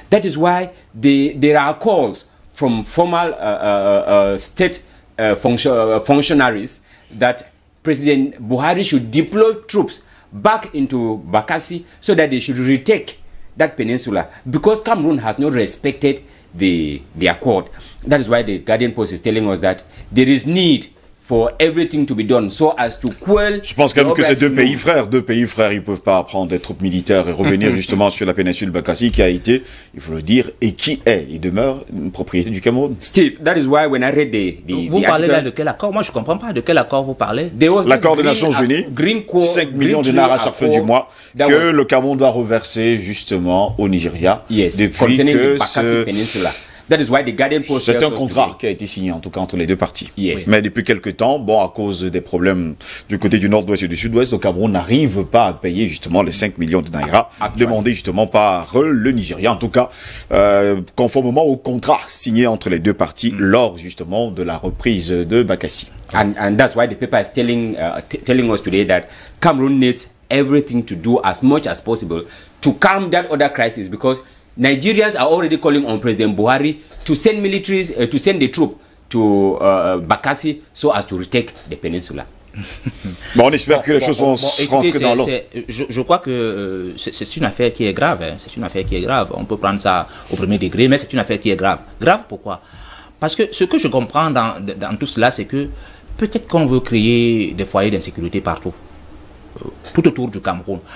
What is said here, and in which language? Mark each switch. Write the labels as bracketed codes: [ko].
[en] That is why there are calls from former state functionaries that President Buhari should deploy troops back into Bakassi so that they should retake that peninsula, because Cameroon has not respected the accord. That is why the Guardian Post is telling us that there is need for everything to be done so as to quell. [fr] Je pense quand même que ces deux pays frères, ils peuvent pas prendre des troupes militaires et revenir justement sur la péninsule Bakassi qui a été, il faut le dire, et qui est et demeure une propriété du Cameroun. [en] Steve, that is why when I read [fr] vous parlez là de quel accord? Moi je comprends pas de quel accord vous parlez. L'accord des Nations Unies, 5 millions de dinars à chaque fin du mois que le Cameroun doit reverser justement au Nigeria. [en] Yes, [fr] depuis que [en] Bakassi Peninsula. That is why the Guardian Post. [fr] C'est un contrat qui a été signé en tout cas entre les deux parties. [en] Yes. [fr] Mais depuis quelques temps, bon, à cause des problèmes du côté du nord-ouest et du sud-ouest, le Cameroun n'arrive pas à payer justement les 5 millions de naira demandés justement par le Nigeria. En tout cas, conformément au contrat signé entre les deux parties lors justement de la reprise de Bakassi. [en] And that's why the paper is telling us today that Cameroon needs everything to do as much as possible to calm that other crisis, because Nigerians are already calling on President Buhari to send militaries, to send the troops to Bakassi so as to retake the peninsula. [fr] Bon, on espère que les choses vont rentrer dans l'ordre. Je crois que c'est une affaire qui est grave. Hein. C'est une affaire qui est grave. On peut prendre ça au premier degré, mais c'est une affaire qui est grave. Grave pourquoi? Parce que ce que je comprends dans tout cela, c'est que peut-être qu'on veut créer des foyers d'insécurité partout, tout autour du Cameroun.